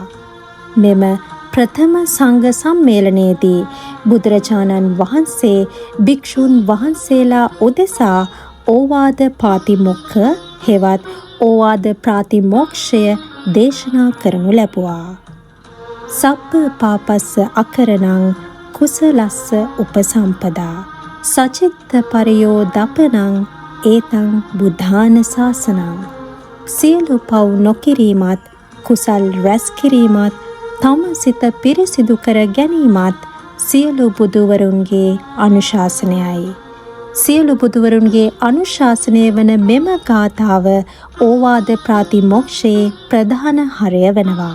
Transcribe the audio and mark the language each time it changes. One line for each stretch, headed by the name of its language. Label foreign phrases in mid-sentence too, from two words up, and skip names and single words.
Sinhala: මෙම ප්‍රථම සංඝ සම්මේලනයේදී බුදුරජාණන් වහන්සේ භික්ෂුන් වහන්සේලා උදෙසා ඕවාද පාතිමොක්ඛ හෙවත් ඕවාද ප්‍රාතිමෝක්ෂය දේශනා කරනු ලැබුවා.
Pali: සබ්බ පාපස්ස අකරණං කුසලස්ස උපසම්පදා සචිත්ත පරියෝ දපනං ඒතං බුද්ධාන ශාසනං.
Sinhala: සියලු පව් නොකිරීමත් කුසල් රැස් කිරීමත් තම සිත පිරිසිදු කර ගැනීමත් සියලු බුදුවරුන්ගේ අනුශාසනයයි. සියලු බුදුවරුන්ගේ අනුශාසනය වන මෙම ගාථාව ඕවාද ප්‍රාතිමෝක්ෂයේ ප්‍රධාන හරය වනවා.